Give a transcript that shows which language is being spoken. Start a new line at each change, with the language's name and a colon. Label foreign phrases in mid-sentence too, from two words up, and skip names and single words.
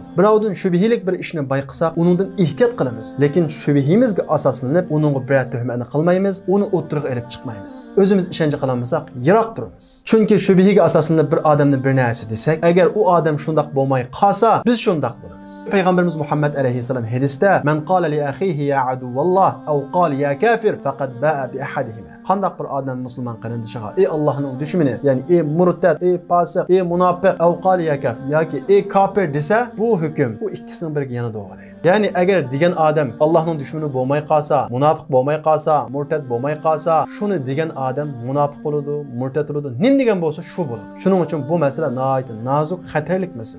Uzbek: Birovdan shubhilik bir ishni bayqasak, uningdan ehtiyot qilamiz. Lekin shubhimizga asoslanib, uningga bir tuhmatni qilmaymiz, uni o'ttirib olib chiqmaymiz. O'zimiz ishonch qilamasak, yiroq turamiz. Chunki shubhiga asoslanib bir odamni bir narsa desak, agar u odam shundaq bo'lmay qolsa, biz shundaq bo'lamiz. Payg'ambarimiz Muhammad alayhisalom hadisda
Arabic: من قال لأخيه يا عدو الله أو قال يا كافر فقد باء بأحدهما.
Uzbek: Qandaq bir odam musulmon qarindishiga ey Allohning dushmani, ya'ni ey murtad, ey fosiq, ey munofiq,
Arabic: أو قال يا كافر
Uzbek: yoki ey kafir desa, bu hukm bu ikkisining biriga yana to'g'ri. Ya'ni agar degan odam Allohning dushmani bo'lmay qolsa, munofiq bo'lmay qolsa, murtad bo'lmay qolsa, shuni degan odam munofiq bo'ladi, murtad bo'ladi. Nim degan bo'lsa shu bo'ladi. Shuning uchun bu masala nihoyat nozik, xatarlik masala.